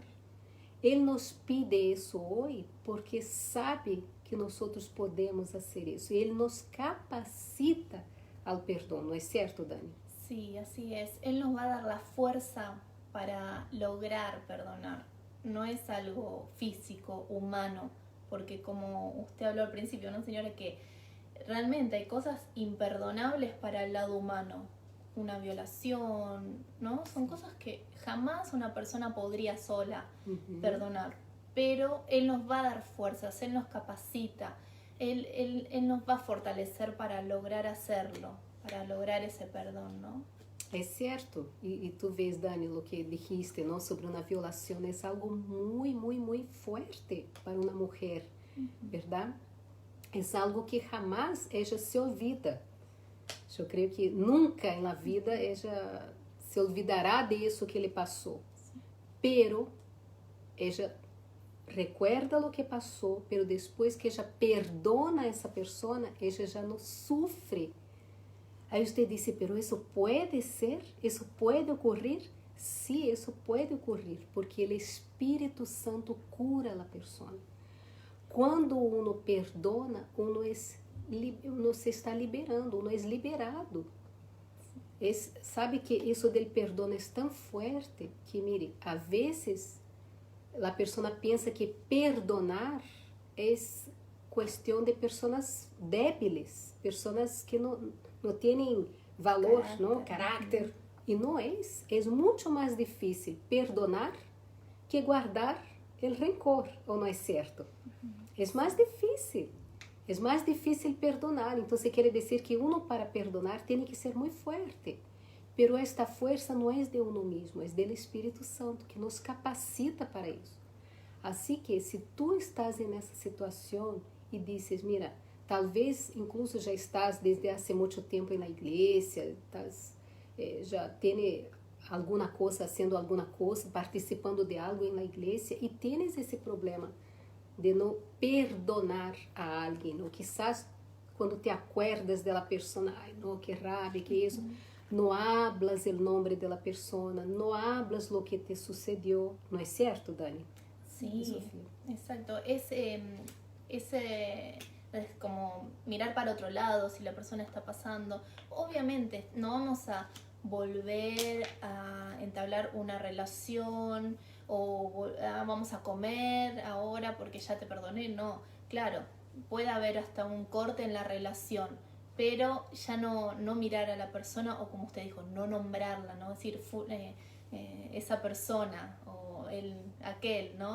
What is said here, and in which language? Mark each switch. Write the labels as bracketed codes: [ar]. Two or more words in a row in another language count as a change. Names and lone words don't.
[pt] Ele nos pide isso hoje porque sabe que nós podemos fazer isso, e Ele nos capacita [es] al perdón, ¿no es cierto, [pt] Dani? [es] Sí, así es. Él nos va a dar la fuerza para lograr perdonar. No es algo físico, humano, porque como usted habló al principio, ¿no, señora? Que realmente hay cosas imperdonables para el lado humano. Una violación, ¿no? Son cosas que jamás una persona podría sola perdonar. Pero Él nos va a dar fuerzas, Él nos capacita. Él nos va a fortalecer para lograr hacerlo, para lograr ese perdón, ¿no? [pt] É certo. E tu vês, Dani, o que dijiste, não, sobre uma violação, é algo muito forte para uma mulher, verdade? É algo que [es] jamás ella se olvida. [pt] Eu creio que nunca na vida [es] ella se olvidará [pt] disso que ele passou. [es] Pero ella recuerda lo que [pt] passou, pero depois que [es] ella perdona [pt] essa pessoa, ella já não sofre. Aí você disse, pero isso pode ser? Isso pode ocorrer? Sim, isso pode ocorrer, porque o Espírito Santo cura a pessoa. [es] Quando uno perdona, uno se está liberando, uno [pt] é liberado. Sabe que isso del perdão é tão forte que, mire, a vezes a pessoa pensa que perdonar é questão de pessoas débiles, pessoas que não têm valor, caráter. E não é. É muito mais difícil perdonar que guardar o rancor, ou não é certo? É mais difícil. É mais difícil perdonar. Então, quer dizer que [es] uno para perdonar [pt] tem que ser muito forte. [es] Pero esta [pt] força não é de uno mesmo, é do Espírito Santo, que nos capacita para isso. Assim que, se tu estás nessa situação e dizes, mira, talvez incluso já estás desde há muito tempo na igreja, já tem alguma coisa, haciendo alguma coisa, participando de algo na igreja, e tens esse problema de não perdonar a alguém, ou quizás quando [es] te acuerdas [pt] da pessoa, ai, não, que rabia, que isso, não hablas o nome da pessoa, não [es] hablas lo que te sucedió, [pt] não é certo, Dani? [es] Sí, exacto. Ese es como mirar para otro lado si la persona está pasando. Obviamente no vamos a volver a entablar una relación o vamos a comer ahora porque ya te perdoné, no, claro, puede haber hasta un corte en la relación, pero ya no mirar a la persona o como usted dijo, no nombrarla, no decir esa persona o aquel, ¿no?